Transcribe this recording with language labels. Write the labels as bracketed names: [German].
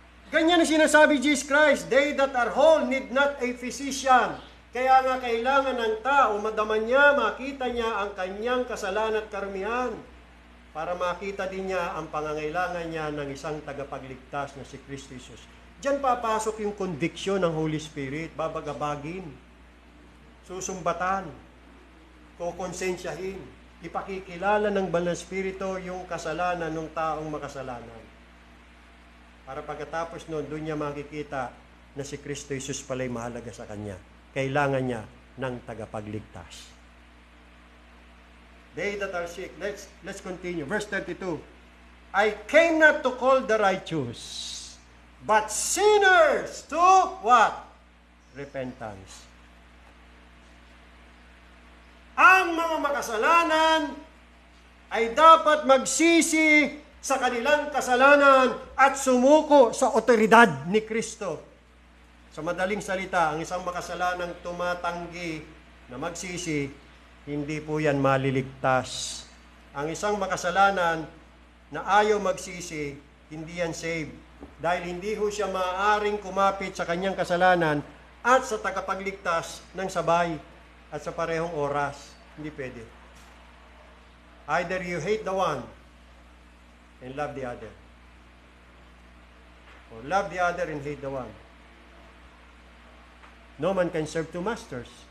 [Filipino] Ganyan ang sinasabi [English] Jesus Christ, they that are whole need not a physician. [Filipino] Kaya nga kailangan ng tao, madaman niya, makita niya ang kanyang kasalanan at karumihan para makita din niya ang pangangailangan niya ng isang tagapagligtas na si Kristo Jesus. Diyan papasok yung conviction ng Holy Spirit, babagabagin, susumbatan, kukonsensyahin, ipakikilala ng Banal na Espiritu yung kasalanan ng taong makasalanan. Para pagkatapos noon, doon niya makikita na si Kristo Jesus pala'y mahalaga sa kanya. Kailangan niya ng tagapagligtas. [English] They that are sick. Let's continue. Verse 32. I came not to call the righteous, but sinners to what? Repentance. [Filipino] Ang mga makasalanan ay dapat magsisi sa kanilang kasalanan at sumuko sa otoridad ni Kristo. Sa madaling salita, ang isang makasalanang tumatanggi na magsisi, hindi po yan maliligtas. Ang isang makasalanan na ayaw magsisi, hindi yan saved. Dahil hindi ho siya maaaring kumapit sa kanyang kasalanan at sa tagapagligtas ng sabay at sa parehong oras. Hindi pwede. [English] Either you hate the one and love the other. Or love the other and hate the one. No man can serve two masters.